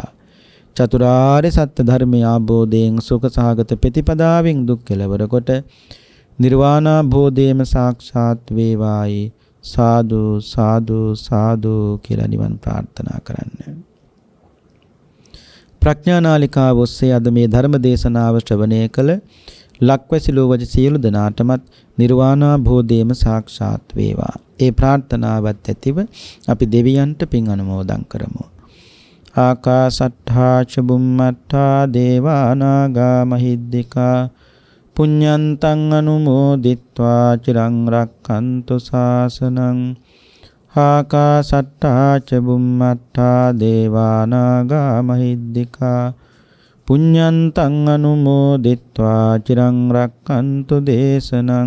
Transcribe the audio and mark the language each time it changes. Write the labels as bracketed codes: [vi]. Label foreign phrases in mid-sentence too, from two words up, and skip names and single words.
[si] චතුරාර්ය සත්‍ය ධර්මය ආબોධයෙන් සුඛ සහගත ප්‍රතිපදාවෙන් දුක් කෙලවර කොට නිර්වාණ බෝධියම සාක්ෂාත් වේවායි සාදු සාදු සාදු කියලා නිවන් ප්‍රාර්ථනා කරන්න. ප්‍රඥා නාලිකාව ඔස්සේ අද මේ ධර්ම දේශනාව ශ්‍රවණය කළ ලක්වැසි ලෝවජ සියලු දෙනාටමත් නිර්වාණ බෝධියම සාක්ෂාත් වේවා. ඒ ප්‍රාර්ථනාවත් ඇතිව අපි දෙවියන්ට පින් අනුමෝදන් කරමු. [pi] ආකාසට්ඨා ච බුම්මට්ඨා දේවා නාග මහිද්దికා පුඤ්ඤන්තං අනුමෝදිත්වා චිරං රක්ඛන්තු ශාසනං. ආකාසට්ඨා ච බුම්මට්ඨා දේවා නාග මහිද්దికා පුඤ්ඤන්තං අනුමෝදිත්වා චිරං රක්ඛන්තු දේශනං.